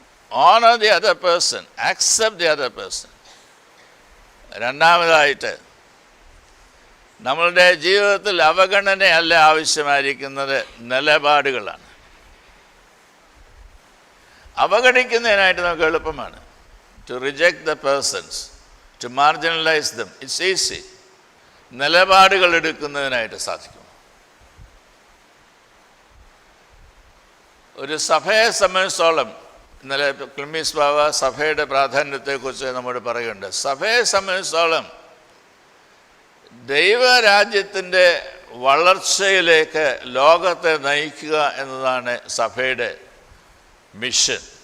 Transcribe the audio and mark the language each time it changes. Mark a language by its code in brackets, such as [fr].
[en] Honor the other person, accept the other person. [ml] രണ്ടാമതായിട്ട്, നമ്മളുടെ ജീവിതത്തിൽ അവഗണനയല്ല ആവശ്യമായിരിക്കുന്നത്, നിലപാടുകളാണ്. അവഗണിക്കുന്നതിനായിട്ട് നമുക്ക് എളുപ്പമാണ്. [en] To reject the persons, to marginalize them, it's easy. [ml] നിലപാടുകൾ എടുക്കുന്നതിനായിട്ട് സാധിക്കും. ഒരു സഭയെ സംബന്ധിച്ചോളം, ഇന്നലെ ക്ലിമ്മീസ് ബാവ സഭയുടെ പ്രാധാന്യത്തെക്കുറിച്ച് നമ്മോട് പറയുന്നുണ്ട്. സഭയെ സംബന്ധിച്ചോളം ദൈവരാജ്യത്തിൻ്റെ വളർച്ചയിലേക്ക് ലോകത്തെ നയിക്കുക എന്നതാണ് സഭയുടെ മിഷൻ.